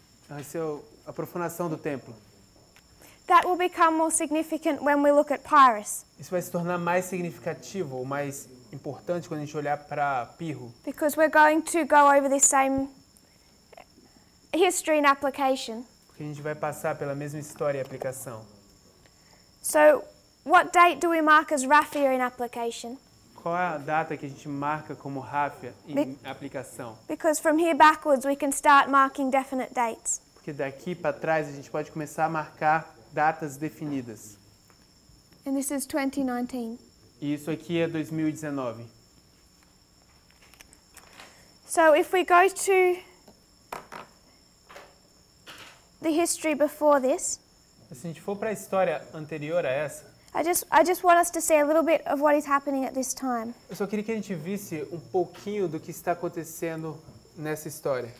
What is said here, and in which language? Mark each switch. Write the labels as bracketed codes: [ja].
[pt] Essa é a profanação do templo. [en] That will become more significant when we look at Pyrrhus, [pt] Isso vai se tornar mais significativo ou mais importante quando a gente olhar para Pirro, [en] because we're going to go over this same history and application. [pt] Porque a gente vai passar pela mesma história e aplicação. [en] So, what date do we mark as Raphia in application? [pt] Qual é a data que a gente marca como Raphia em aplicação? [en] Because from here backwards we can start marking definite dates. [pt] Porque daqui para trás a gente pode começar a marcar datas definidas. [en] And this is 2019. [pt] E isso aqui é 2019. [en] So if we go to the history before this, [pt] Se a gente for para a história anterior a essa, [en] I just want us to see a little bit of what is happening at this time. [pt] eu só queria que a gente visse um pouquinho do que está acontecendo nessa história.